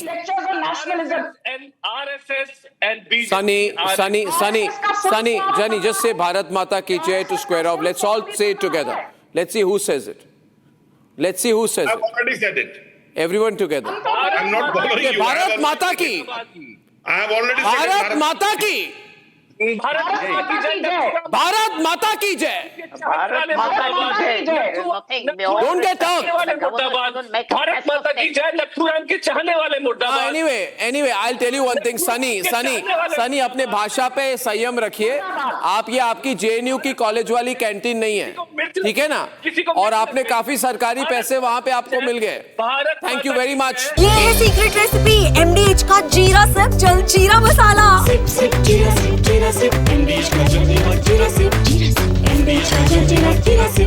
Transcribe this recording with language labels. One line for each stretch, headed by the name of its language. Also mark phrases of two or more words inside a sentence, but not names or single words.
English: Lectures on nationalism. And RSS and BJP. Sunny, Jenny, just say
Hindi: भारत माता की जय
English: to square off. Let's all say it together. Let's see who says it. I've already said it. Everyone together. I'm not bothering you.
Hindi: भारत माता की.
English: I have already said it.
Hindi: भारत माता की। भारत माता की जय.
English: Don't get out.
Hindi: भारत माता की जय. लखनऊ के चाहने वाले मुर्दाबाद.
English: Anyway, I'll tell you one thing, Sunny,
Hindi: अपने भाषा पे संयम रखिए. आप ये आपकी JNU की कॉलेज वाली कैंटीन नहीं है, ठीक है ना? और आपने काफी सरकारी पैसे वहाँ पे आपको मिल गए.
English: Thank you very much.
Hindi: ये है
English: secret recipe
Hindi: MDH का जीरा सिप जल जीरा मसाला. जीरा सिप MDH का जल जीरा सिप. MDH का जल जीरा सिप.